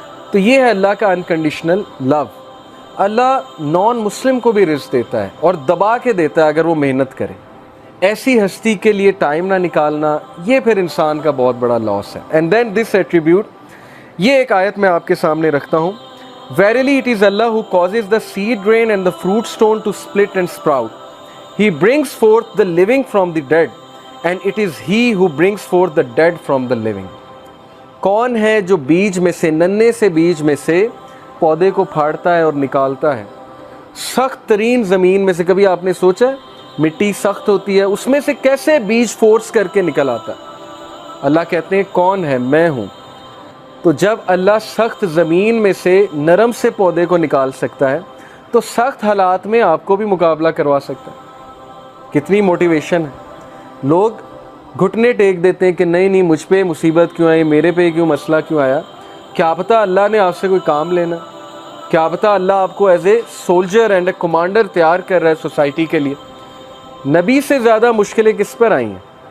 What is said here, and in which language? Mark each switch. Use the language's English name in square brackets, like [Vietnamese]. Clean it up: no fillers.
[Urdu] تو یہ ہے اللہ کا انکنڈیشنل لو۔ اللہ نان مسلم کو بھی رزق دیتا ہے اور دبا کے دیتا ہے اگر وہ محنت کرے۔ ایسی ہستی کے لیے ٹائم نہ نکالنا، یہ پھر انسان کا بہت بڑا لاس ہے۔ [English] and then this attribute, [Urdu] یہ ایک آیت میں آپ کے سامنے رکھتا ہوں۔ [English] Verily it is Allah who causes the seed grain and the fruit stone to split and sprout. He brings forth the living from the dead, and it is He who brings forth the dead from the living. [Urdu] کون ہے جو بیج میں سے، ننھے سے بیج میں سے پودے کو پھاڑتا ہے اور نکالتا ہے؟ سخت ترین زمین میں سے، کبھی آپ نے سوچا ہے مٹی سخت ہوتی ہے، اس میں سے کیسے بیج فورس کر کے نکل آتا ہے؟ اللہ کہتے ہیں کون ہے؟ میں ہوں۔ تو جب اللہ سخت زمین میں سے نرم سے پودے کو نکال سکتا ہے تو سخت حالات میں آپ کو بھی مقابلہ کروا سکتا ہے۔ کتنی موٹیویشن ہے۔ لوگ گھٹنے ٹیک دیتے ہیں کہ نہیں نہیں مجھ پہ مصیبت کیوں آئی، میرے پہ کیوں مسئلہ کیوں آیا۔ کیا پتہ اللہ نے آپ سے کوئی کام لینا، کیا پتہ اللہ آپ کو [English] as a soldier and a commander [Urdu] تیار کر رہا ہے سوسائٹی کے لیے۔ نبی سے زیادہ مشکلیں کس پر آئی ہیں؟